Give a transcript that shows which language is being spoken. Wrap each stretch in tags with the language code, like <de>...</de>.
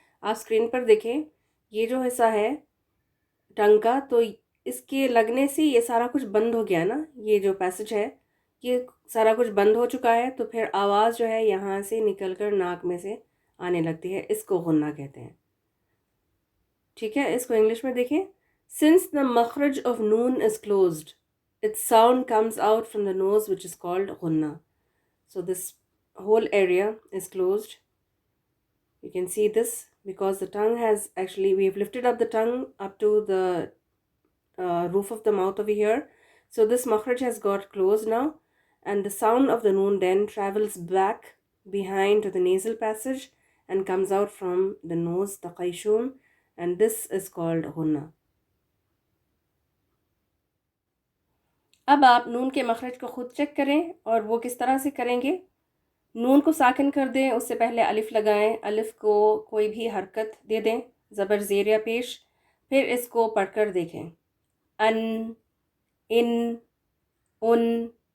<ur>آپ اسکرین پر دیکھیں، یہ جو حصہ ہے ٹنگ کا، تو اس کے لگنے سے یہ سارا کچھ بند ہو گیا نا. یہ جو پیسج ہے یہ سارا کچھ بند ہو چکا ہے، تو پھر آواز جو ہے یہاں سے نکل کر ناک میں سے آنے لگتی ہے. اس کو غنہ کہتے ہیں. ٹھیک ہے، اس کو انگلش میں دیکھیں.</ur> <en>since the مخرج of noon is closed, its sound comes out from the nose, which is called غنہ. So this whole area is closed. You can see this because the tongue has actually, we've lifted up the tongue up to the roof of the mouth over here. So this makhraj has got closed now, and the sound of the noon then travels back behind to the nasal passage and comes out from the nose, the qayshum, and this is called ghunna.</en> <ur>اب آپ نون کے مخرج کو خود check کریں، اور وہ کس طرح سے کریں گے. نون کو ساکن کر دیں، اس سے پہلے الف لگائیں. الف کو کوئی بھی حرکت دے دیں، زبر زیر یا پیش، پھر اس کو پڑھ کر دیکھیں. ان، ان، ان.</ur>